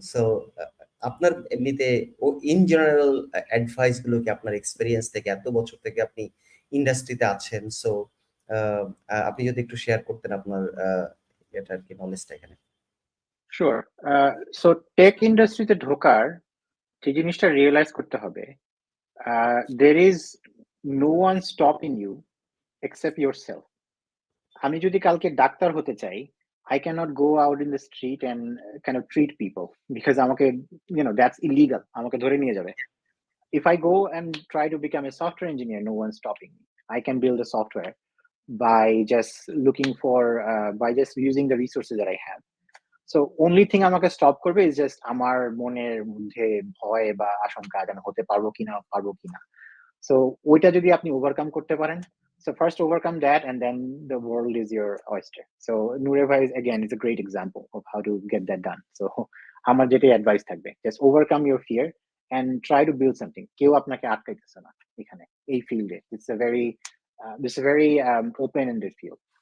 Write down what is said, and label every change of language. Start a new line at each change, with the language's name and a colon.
Bangla: So আপনার এমনিতে in general advice গুলো কি আপনার এক্সপেরিয়েন্স থেকে, এত বছর থেকে আপনি ইন্ডাস্ট্রিতে আছেন, সো আপনি যদি একটু শেয়ার করতেন আপনার এটা আর কি নলেজটা এখানে। শিওর। সো টেক ইন্ডাস্ট্রিতে ঢোকার যে জিনিসটা রিয়েলাইজ করতে হবে,
English: there is no one stopping you except yourself.
Bangla: আমি যদি কালকে ডাক্তার হতে চাই,
English: I cannot go out in the street and kind of treat people because that's illegal.
Bangla: আমাকে ধরে নিয়ে যাবে.
English: If I go and try to become a software engineer, no one's stopping me. I can build a software by just by just using the resources that I have. So only thing
Bangla: আমাকে stop করবে is just আমার মনের মধ্যে ভয় বা আশঙ্কা যেন হতে পারবো কিনা.
English: So
Bangla: ওইটা যদি আপনি
English: overcome করতে পারেন, so first overcome that and then the world is your oyster. So Nure bhai is a great example of how to get that done. So
Bangla: আমার যেটাই
English: advice থাকবে, just overcome your fear and try to build something.
Bangla: কেউ আপনাকে আটকাইতেছে না এখানে এই ফিল্ডে.
English: It's a very open-ended field.